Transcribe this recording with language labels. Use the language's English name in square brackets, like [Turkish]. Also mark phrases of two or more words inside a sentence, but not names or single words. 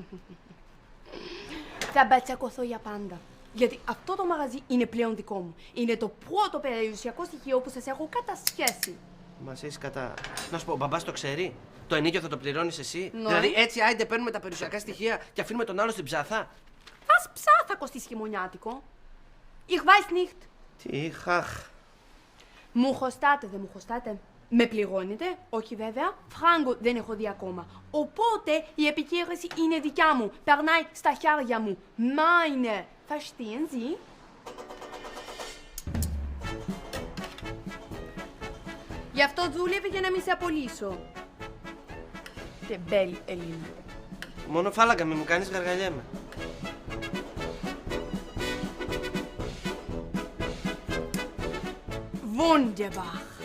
[Greek] Θα μπατσακωθώ για πάντα. Γιατί αυτό το μαγαζί είναι πλέον δικό μου. Είναι το πρώτο περιουσιακό στοιχείο που σας έχω κατασχέσει. Μας έχεις κατά... Να σου πω, ο μπαμπάς το ξέρει? Το ενίκιο θα το πληρώνεις εσύ? Ναι. Δηλαδή έτσι άιντε παίρνουμε τα περιουσιακά στοιχεία και αφήνουμε τον άλλο στην ψάθα? Was ψάθα θα κοστίσει χειμωνιάτικο? [German] Ich weiß nicht. [Greek] Τι χαχ. Μου χρωστάτε, δεν μου χρωστάτε? Με πληρώνετε? Όχι βέβαια. Φράγκο δεν έχω δει ακόμα. Οπότε η επιχείρηση είναι δικιά μου. Περνάει στα χέρια μου. [German] Meine. Verstehen Sie? [Greek] Γι' αυτό δούλευε για να μην σε απολύσω. Τεμπέλη Ελίνα. Μόνο φάλαγγα, μη μου κάνεις γαργαλιέμαι. Wunderbar.